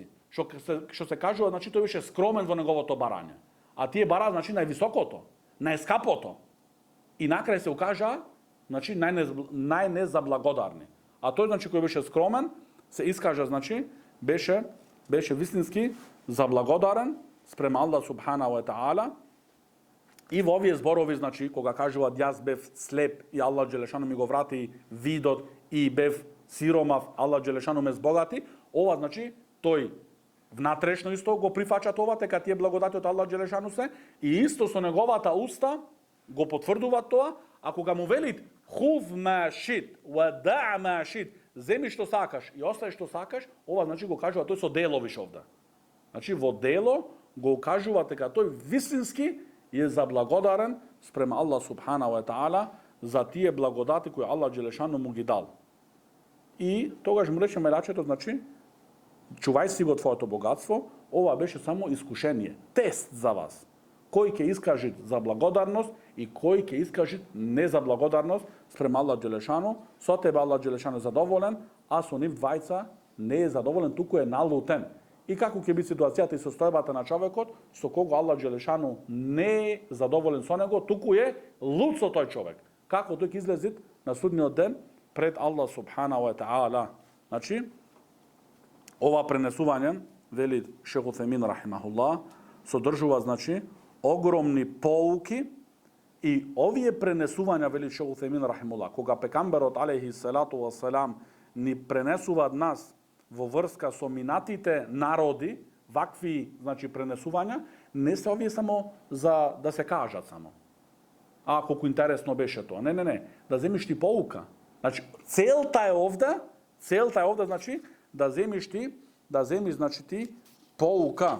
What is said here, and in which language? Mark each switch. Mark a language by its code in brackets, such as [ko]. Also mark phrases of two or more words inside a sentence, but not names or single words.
[mk] Што се кажува, значи тој беше скромен во неговото барање. А тие бара, значи, највисокото, најскапото. И накрај се укажа, значи, најнезаблагодарни. А тој, значи, кој беше скромен, се искажа, значи, беше вистински заблагодарен спрема Аллах [ar] سبحانه وتعالى. [mk] И во овие зборови, значи, кога кажуваат јас бев слеп и Аллах Джелешану ми го врати видот и бев сиромав, Аллах Джелешану ме збогати, ова, значи, тој внатрешно исто го прифаќа това, дека тие благодати од Аллах Джелешану се, и исто со неговата уста го потврдуваат тоа, а кога му велит [ar] خذ ما شئت ودع ما شئت, [mk] земи што сакаш и остави што сакаш, ова, значи, го кажува тој со дело виш овде. Значи, во дело го кажува дека тој вистински е заблагодарен спрема Аллах [ar] سبحانه وتعالى [mk] за тие благодати кои Аллах Джелешану му ги дал. И тогаш му рече мелачето, значи, чувај си го твоето богатство, ова беше само искушение, тест за вас. Кој ќе искажи за благодарност и кој ќе искажи не за благодарност спрема Аллах Джелешану, со тебе Аллах Джелешану е задоволен, а со нив двајца не е задоволен, туку е налутен. И како ќе биде ситуацијата и состојбата на човекот, со кого Аллах Джелешану не е задоволен со него, туку е луд со тој човек. Како тој ќе излезе на судниот ден пред Аллах [ar] سبحانه وتعالى. [mk] Значи, ова пренесување, вели Шейх Утхајмин рахимахуллах, содржува, значи, огромни поуки, и овие пренесувања, вели Шейх Утхајмин рахимахуллах, кога пекамберот [ar] عليه الصلاة والسلام [mk] ни пренесуваат нас во врска со минатите народи, вакви, значи, пренесувања, не се овие само за да се кажат само. А, колку интересно беше тоа. Не. Да земиш ти поука. Значи, целта е овде, значи, да земиш, значи, ти поука.